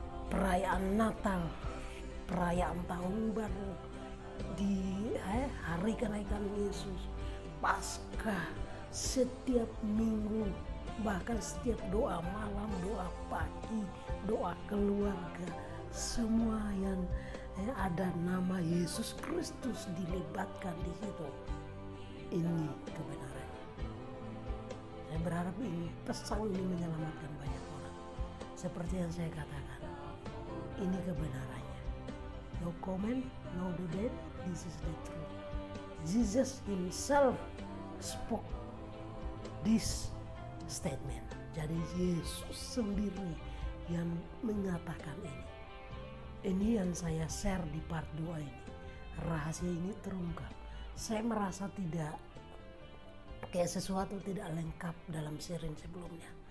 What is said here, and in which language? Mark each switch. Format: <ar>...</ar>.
<id>perayaan Natal, perayaan Tahun Baru, di hari kenaikan Yesus, Paskah, setiap minggu, bahkan setiap doa malam, doa pagi, doa keluarga, semua yang ada nama Yesus Kristus dilibatkan di situ. Ini kebenaran. Saya berharap ini pesan ini menyelamatkan banyak orang. Seperti yang saya katakan, ini kebenarannya.</id> <en>No comment, no debate, this is the truth. Jesus himself spoke this statement.</en> <id>Jadi Yesus sendiri yang mengatakan ini. Ini yang saya share di part 2 ini. Rahasia ini terungkap. Saya merasa kayak sesuatu tidak lengkap dalam sharing sebelumnya.</id>